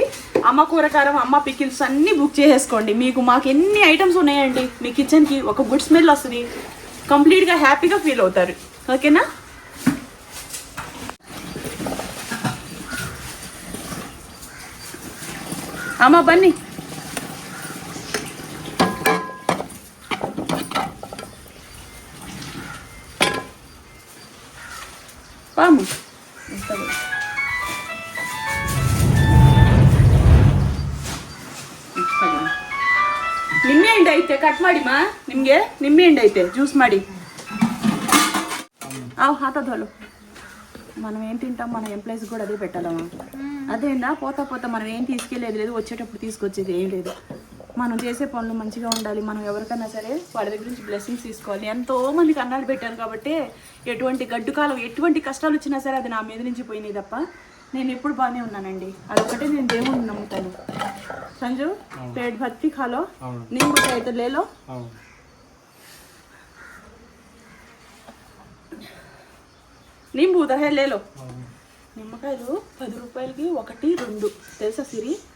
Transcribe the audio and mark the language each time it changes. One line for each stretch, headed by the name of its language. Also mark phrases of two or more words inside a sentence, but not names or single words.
Telugu: అమ్మ కూరకారం, అమ్మ పికిల్స్ అన్నీ బుక్ చేసేసుకోండి. మాకు ఎన్ని ఐటమ్స్ ఉన్నాయండి మీ కిచెన్కి. ఒక గుడ్ స్మెల్ వస్తుంది, కంప్లీట్గా హ్యాపీగా ఫీల్ అవుతారు. ఓకేనా? అమ్మ బన్నీ
Kannada: ಪಾಮು ನಿಂಬೆ ಹಣ್ಣು ಐತೆ, ಕಟ್ ಮಾಡಿ ಮಾ. ನಿಮಗೆ ನಿಂಬೆ ಹಣ್ಣು ಐತೆ, ಜ್ಯೂಸ್ ಮಾಡಿ.
Telugu: ಹಾಕೋದು మనం ఏం తింటాం, మన ఎంప్లాయీస్ కూడా అదే పెట్టాలమ్మా. అదేనా పోతా పోతా మనం ఏం తీసుకెళ్ళేది లేదు, వచ్చేటప్పుడు తీసుకొచ్చేది ఏం లేదు. మనం చేసే పనులు మంచిగా ఉండాలి. మనం ఎవరికైనా సరే వాళ్ళ దగ్గర నుంచి బ్లెస్సింగ్స్ తీసుకోవాలి. ఎంతో మందికి అన్నాలు పెట్టాను కాబట్టి ఎటువంటి గడ్డు కాలం, ఎటువంటి కష్టాలు వచ్చినా సరే అది నా మీద నుంచి పోయినాయి తప్ప నేను ఎప్పుడు బాగానే ఉన్నానండి. అదొకటే నేను దేవుడిని నమ్ముతాను.
Hindi: సంజు पेट भर्ती खा लो, नींबू चाहिए तो ले लो. नींबू उदहे ले लो.
Telugu: నిమ్మకాయలు 10 రూపాయలకి 1, 2 తెలుసా సిరి?